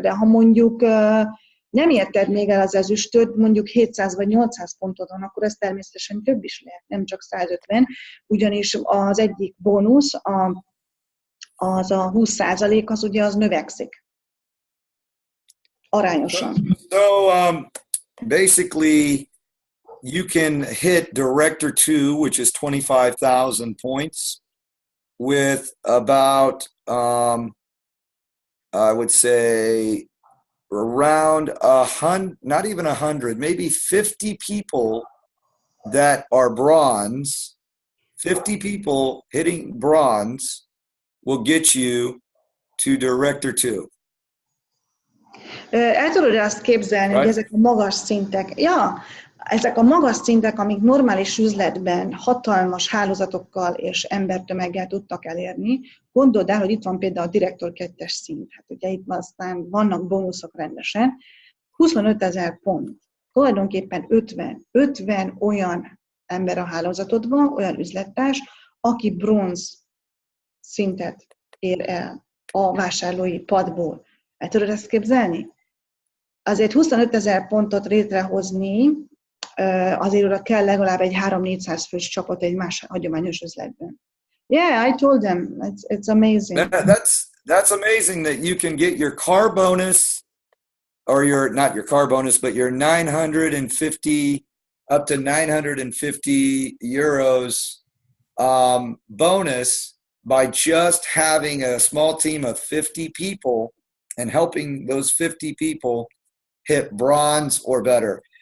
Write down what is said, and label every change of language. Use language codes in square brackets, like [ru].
[hu] De ha mondjuk nem érted még el az ezüstöt, mondjuk 700 vagy 800 pontod van, akkor ez természetesen több is lehet, nem csak 150, ugyanis az egyik bónusz, az a 20% az ugye az növekszik. Arányosan. [en] So basically, you can hit Director 2, which is 25,000 points, with about, I would say, around not even 100, maybe 50 people that are bronze. 50 people hitting bronze will get you to Director 2. [hu] El tudod azt képzelni, hogy ezek a magas szintek, ezek a magas szintek, amik normális üzletben hatalmas hálózatokkal és embertömeggel tudtak elérni, gondold el, hogy itt van például a Direktor 2-es szint, hát ugye itt aztán vannak bónuszok rendesen, 25 000 pont, tulajdonképpen 50 olyan ember a hálózatodban, olyan üzlettárs, aki bronz szintet ér el a vásárlói padból. El tudod ezt képzelni? Azért 25 000 pontot létrehozni, azért oda kell legalább egy 300-400 fős csapat egy más hagyományos üzletben. [en] Yeah, I told them. It's amazing. That's amazing that you can get your car bonus, or not your car bonus, but your 950 up to 950 euros bonus by just having a small team of 50 people and helping those 50 people hit bronze or better.